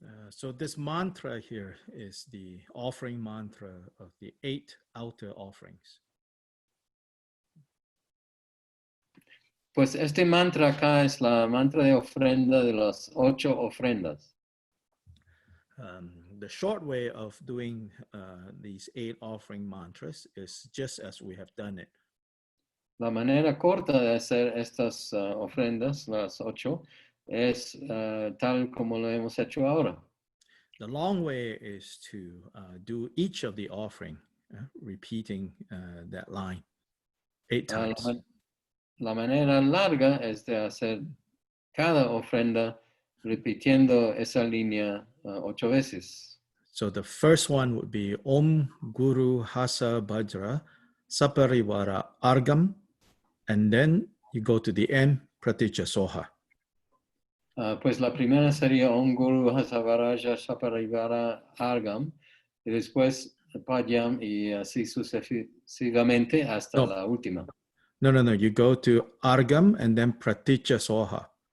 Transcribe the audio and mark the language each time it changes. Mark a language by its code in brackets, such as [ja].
[en] So this mantra here is the offering mantra of the 8 outer offerings. [es] Pues este mantra acá es la mantra de ofrenda de las 8 ofrendas. [en] The short way of doing these 8 offering mantras is just as we have done it. [es] La manera corta de hacer estas ofrendas, las 8, es tal como lo hemos hecho ahora. [en] The long way is to do each of the offering, repeating that line 8 times. [es] la manera larga es de hacer cada ofrenda repitiendo esa línea 8 veces. [en] So the first one would be Om Guru Hasa Bajra Saparivara Argam, and then you go to the end, Pratitya Soha. [es] Pues la primera sería Om Guru Hasavaraja Saparivara Argam, y después Padyam, y así sucesivamente hasta la última. [en] No. You go to Argam and then Pratitya Soha.